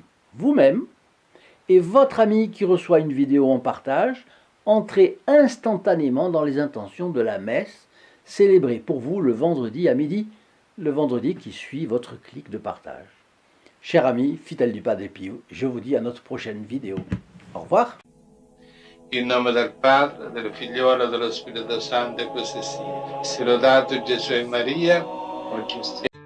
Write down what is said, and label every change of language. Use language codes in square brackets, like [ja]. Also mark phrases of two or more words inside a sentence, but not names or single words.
[fr] Vous-même et votre ami qui reçoit une vidéo en partage, entrez instantanément dans les intentions de la messe célébrée pour vous le vendredi à midi, le vendredi qui suit votre clic de partage. Chers amis, fidèles du Padre Pio, je vous dis à notre prochaine vidéo. Au revoir. [it] In nome del Padre, del Figliolo e dello Spirito Santo, e così sia. Sia lodato Gesù e Maria, ora